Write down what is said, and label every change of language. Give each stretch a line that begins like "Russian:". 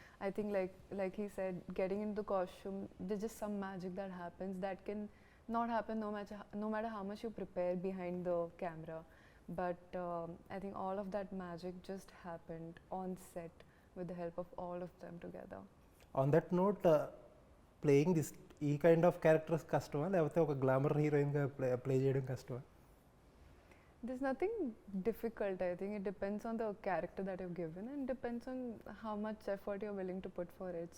English: I think like he said, getting into the costume, there's just some magic that happens that can not happen no matter how much you prepare behind the camera. But I think all of that magic just happened on set with the help of all of them together. On that note, playing this
Telugu: ఈ kind of characters కష్టమా, లేకపోతే ఒక glamour హీరోయిన్గా play చేయడం కష్టమా?
English: There's nothing difficult. I think it depends on the character that you've given and depends on how much effort you're willing to put for it.